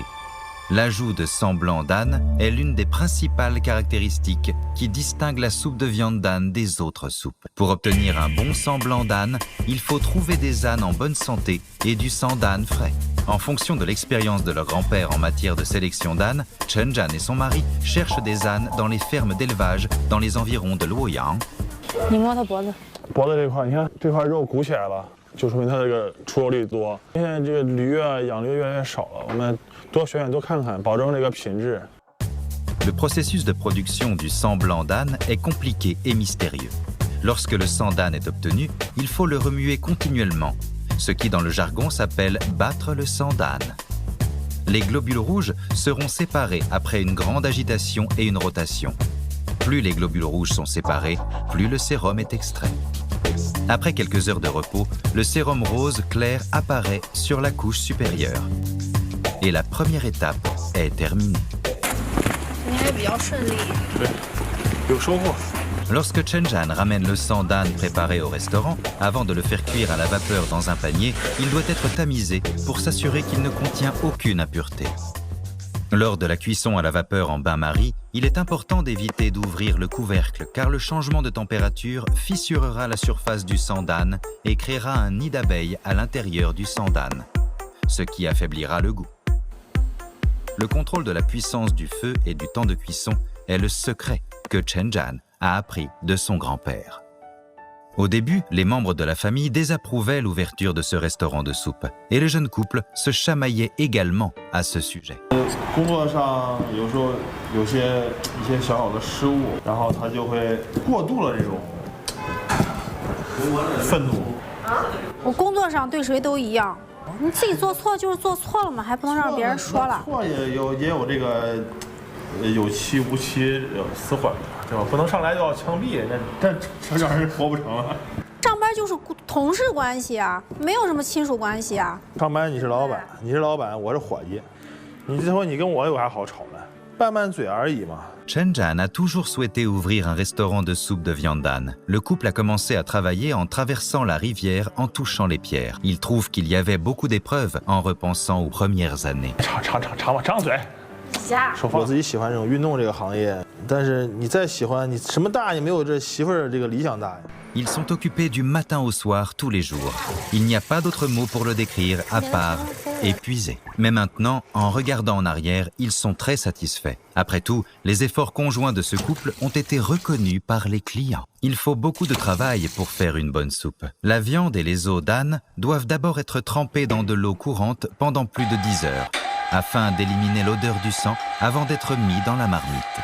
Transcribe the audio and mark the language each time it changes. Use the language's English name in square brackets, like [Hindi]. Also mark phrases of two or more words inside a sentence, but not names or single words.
[French] L'ajout de sang blanc d'âne est l'une des principales caractéristiques qui distinguent la soupe de viande d'âne des autres soupes. Pour obtenir un bon sang blanc d'âne, il faut trouver des ânes en bonne santé et du sang d'âne frais. En fonction de l'expérience de leur grand-père en matière de sélection d'ânes, Chen Zhan et son mari cherchent des ânes dans les fermes d'élevage dans les environs de Luoyang. [Chinese] 你摸它脖子，脖子这块，你看这块肉鼓起来了，就说明它这个出肉率多。现在这个驴啊，养驴越来越少了，我们多选选多看看，保证这个品质。 [French] Le processus de production du sang blanc d'âne est compliqué et mystérieux. Lorsque le sang d'âne est obtenu, il faut le remuer continuellement, ce qui dans le jargon s'appelle battre le sang d'âne. Les globules rouges seront séparés après une grande agitation et une rotation. Plus les globules rouges sont séparés, plus le sérum est extrait. Après quelques heures de repos, le sérum rose clair apparaît sur la couche supérieure. Et la première étape est terminée. [Chinese] 你还比较顺利。有收获。 [French] Lorsque Chen Zhan ramène le sang d'âne préparé au restaurant, avant de le faire cuire à la vapeur dans un panier, il doit être tamisé pour s'assurer qu'il ne contient aucune impureté. Lors de la cuisson à la vapeur en bain-marie, il est important d'éviter d'ouvrir le couvercle car le changement de température fissurera la surface du sang d'âne et créera un nid d'abeilles à l'intérieur du sang d'âne, ce qui affaiblira le goût. Le contrôle de la puissance du feu et du temps de cuisson est le secret que Chen Zhan a appris de son grand-père. Au début, les membres de la famille désapprouvaient l'ouverture de ce restaurant de soupe et le jeune couple se chamaillait également à ce sujet. [Chinese] 工作上有时候有一些小小的失误，然后他就会过度了这种愤怒。我工作上对谁都一样，你自己做错就是做错了嘛，还不能让别人说了。错也有这个有期无期死缓的，对吧？不能上来就要枪毙，这让人活不成了。上班就是同事关系啊，没有什么亲属关系啊。上班你是老板，我是伙计，你这回你跟我有啥好吵的？拌拌嘴而已嘛。 [French] Chen Zhan a toujours souhaité ouvrir un restaurant de soupe de viande d'âne. Le couple a commencé à travailler en traversant la rivière en touchant les pierres. Il trouve qu'il y avait beaucoup d'épreuves en repensant aux premières années. [Chinese] 张嘴。我自己喜欢这种运动这个行业，但是你再喜欢，你什么大也没有这媳妇儿这个理想大呀。 [French] Ils sont occupés du matin au soir tous les jours. Il n'y a pas d'autre mot pour le décrire à part épuisé. Mais maintenant, en regardant en arrière, ils sont très satisfaits. Après tout, les efforts conjoints de ce couple ont été reconnus par les clients. Il faut beaucoup de travail pour faire une bonne soupe. La viande et les os d'âne doivent d'abord être trempés dans de l'eau courante pendant plus de 10 heures, afin d'éliminer l'odeur du sang avant d'être mis dans la marmite.